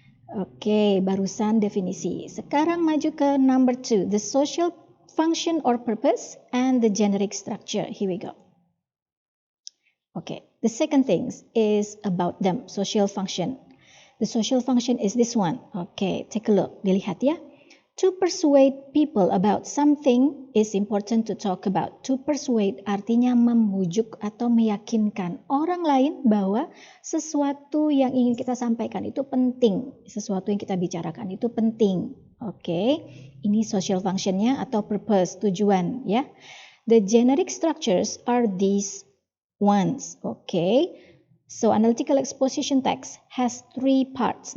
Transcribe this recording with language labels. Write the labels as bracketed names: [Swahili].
[Indonesian] Oke, barusan definisi. Sekarang maju ke [English] number 2, the social function or purpose and the generic structure. Here we go. Okay, the second thing is about them, social function. The social function is this one. Okay, take a look. [Indonesian] Dilihat ya. [English] To persuade people about something is important to talk about. [Indonesian] To persuade artinya membujuk atau meyakinkan orang lain bahwa sesuatu yang ingin kita sampaikan itu penting. Sesuatu yang kita bicarakan itu penting. Oke, ini social functionnya atau purpose, tujuan ya. [English] The generic structures are these ones. Okay, so analytical exposition text has 3 parts.